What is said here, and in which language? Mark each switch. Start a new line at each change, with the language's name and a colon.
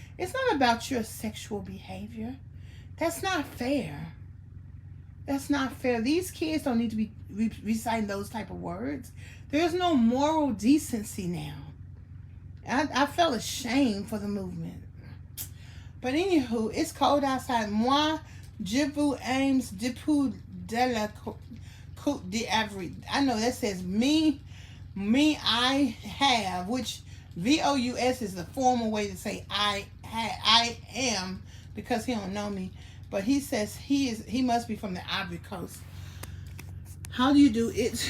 English: It's not about your sexual behavior. That's not fair. That's not fair. These kids don't need to be reciting those type of words. There's no moral decency now. I felt ashamed for the movement. But anywho, it's cold outside.
French: Moi, je vous aime depuis de la Côte d'Ivoire.
English: I know that says me, I have, which VOUS is the formal way to say I am, because he don't know me. But he says he must be from the Ivory Coast. How do you do it?